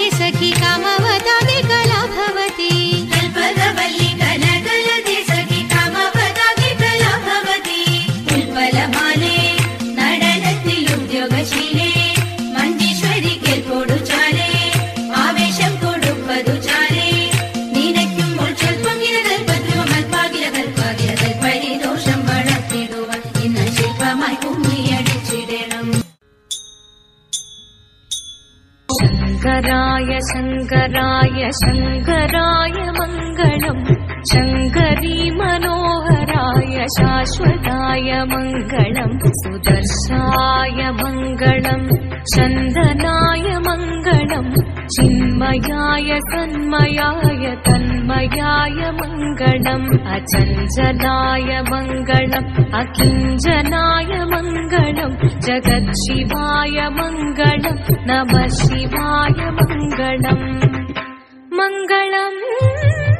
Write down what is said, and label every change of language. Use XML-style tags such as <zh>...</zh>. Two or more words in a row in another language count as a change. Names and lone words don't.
<ml>സഖി കാമവതാതി കലാഭവതി കൽപ്പകവല്ലി കനകലതി സഖി കാമവതാതി കലാഭവതി ഉൽപ്പലമാലേ നടനത്തിൽ ഉദ്യോഗശീലേ മഞ്ചീശ്വരി കേൾപ്പോടു ചാലേ ആവേശം കൊടുപ്പതു ചാലേ നിനയ്ക്കുമ്പോൾ സ്വൽപ്പങ്കില കൽപ്പദ്രുവ മൽപ്പാകില കൽപ്പാകില കൽപ്പരിദോഷം വളർത്തിടുവാൻ ഇന്ന് ശില്പമായി കുമ്മിയടിച്ചിടണം</ml> <sa>शङ्कराय शङ्कराय शङ्कराय मङ्गलम् शङ्करी मनोहराय शाश्वताय मङ्गलम् सुदर्शाय मङ्गलम् चन्दनाय मङ्गलम् चिन्मयाय सन्मयाय तन्मयाय मङ्गलम् अचञ्चलाय मङ्गलम् अकिञ्चनाय मङ्गलम् जगत्शिवाय मङ्गलम् नमः शिवाय मङ्गलम् मङ्गलम्</sa>